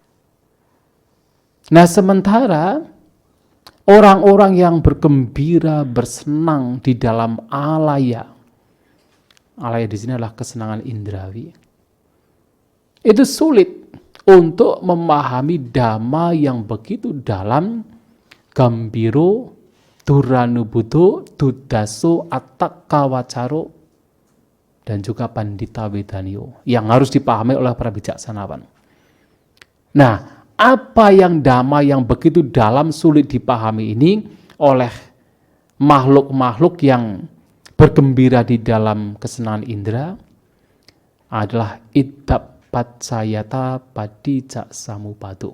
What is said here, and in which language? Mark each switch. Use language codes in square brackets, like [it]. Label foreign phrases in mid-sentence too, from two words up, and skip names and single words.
[id] Nah, sementara orang-orang yang bergembira, bersenang di dalam alaya. Alaya di sini adalah kesenangan indrawi. Itu sulit untuk memahami Dhamma yang begitu dalam, [pi] gambiro, duranubuddho, dudaso, attaka wacaro, [id] dan juga [pi] pandita wedanio [id] yang harus dipahami oleh para bijaksanawan. Nah, apa yang Dhamma yang begitu dalam sulit dipahami ini oleh makhluk-makhluk yang bergembira di dalam kesenangan indera adalah [pi] iddhapaccayata padijak samupado.